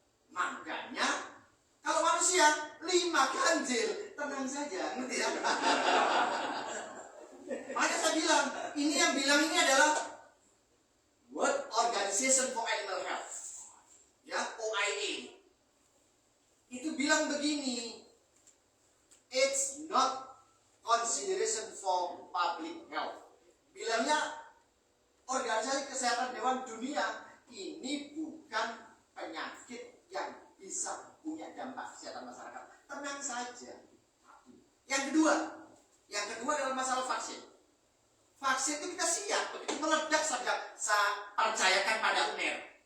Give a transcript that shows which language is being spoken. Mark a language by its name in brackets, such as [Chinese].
[Indonesian] Makanya kalau manusia 5 ganjil, tenang saja, ngerti ya? Makanya saya bilang, ini yang bilang ini adalah World Organization for Animal Health, ya OIA. Itu bilang begini, [English] it's not consideration for public health. [Indonesian] Bilangnya Organisasi Kesehatan Hewan Dunia ini bukan penyakit yang bisa punya dampak kesehatan masyarakat. Tenang saja. Yang kedua adalah masalah vaksin. Vaksin itu kita siap, begitu meledak saja saya percayakan pada UNER.